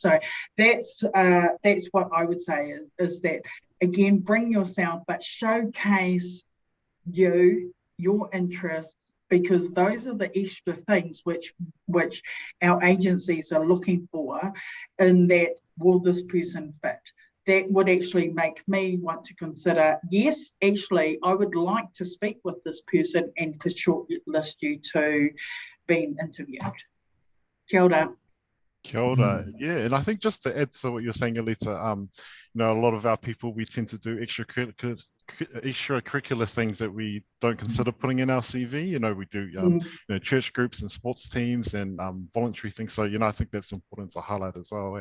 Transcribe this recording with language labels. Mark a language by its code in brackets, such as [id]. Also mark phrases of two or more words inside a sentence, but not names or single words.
[en] So that's what I would say is that, again, bring yourself, but showcase you, your interests, because those are the extra things which our agencies are looking for, in that, will this person fit? That would actually make me want to consider, yes, actually, I would like to speak with this person and to shortlist you to being interviewed. [mi] Kia ora. Kia ora. [en] Yeah, and I think just to add to what you're saying, Alita, you know, a lot of our people, we tend to do extracurricular things that we don't consider putting in our CV. You know, we do you know, church groups and sports teams and voluntary things. So, you know, I think that's important to highlight as well.